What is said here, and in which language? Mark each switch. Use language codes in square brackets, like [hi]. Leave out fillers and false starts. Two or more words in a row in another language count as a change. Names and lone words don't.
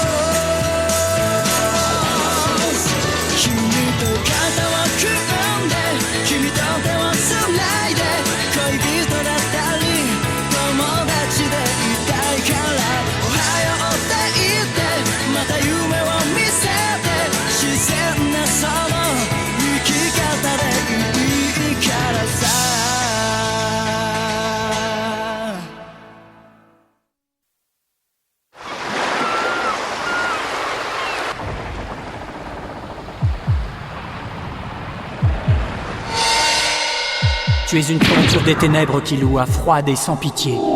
[ja] 君と肩を組んで君と手をつないで恋人だったり友達でいたいからおはようって言ってまた夢を見せて自然なその生き方でいいからさ [fr] Tu es une créature des ténèbres qui loua, froide et sans pitié.